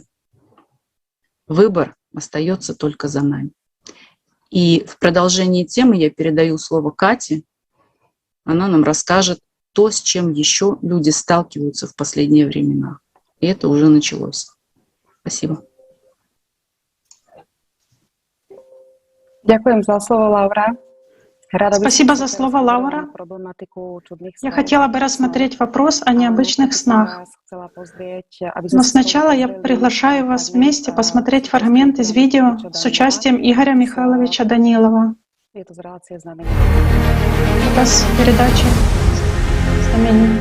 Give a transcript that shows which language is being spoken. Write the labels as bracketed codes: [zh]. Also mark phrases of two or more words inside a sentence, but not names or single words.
[ru] Выбор остается только за нами. И в продолжении темы я передаю слово Кате. Она нам расскажет то, с чем еще люди сталкиваются в последние времена. И это уже началось. Спасибо. [sk] Ďakujem za slovo, Laura. [ru] Спасибо за слово, Лаура. Я хотела бы рассмотреть вопрос о необычных снах. Но сначала я приглашаю вас вместе посмотреть фрагмент из видео с участием Игоря Михайловича Данилова. Показ передачи «Знамение».